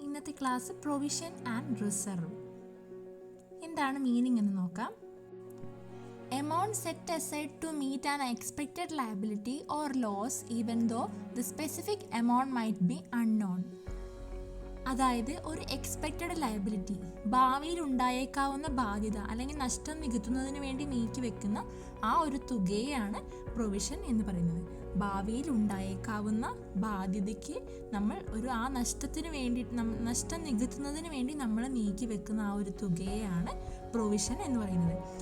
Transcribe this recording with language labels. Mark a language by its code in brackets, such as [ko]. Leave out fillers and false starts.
[ml] ഇന്നത്തെ class provision and reserve. എന്താണ് meaning എന്ന് നോക്കാം. [en] Amount set aside to meet an expected liability or loss even though the specific amount might be unknown. [ml] അതായത് ഒരു expected liability, ഭാവിയിൽ ഉണ്ടായേക്കാവുന്ന ബാധ്യത അല്ലെങ്കിൽ നഷ്ടം നികത്തുന്നതിന് വേണ്ടി നീക്കി വെക്കുന്ന ആ ഒരു തുകയാണ് പ്രൊവിഷൻ എന്ന് പറയുന്നത്. ഭാവിയിൽ ഉണ്ടായേക്കാവുന്ന ബാധ്യതയ്ക്ക് നമ്മൾ ആ നഷ്ടത്തിന് വേണ്ടി നഷ്ടം നികത്തുന്നതിന് വേണ്ടി നമ്മൾ നീക്കി വെക്കുന്ന ആ ഒരു തുകയാണ് പ്രൊവിഷൻ എന്ന് പറയുന്നത്.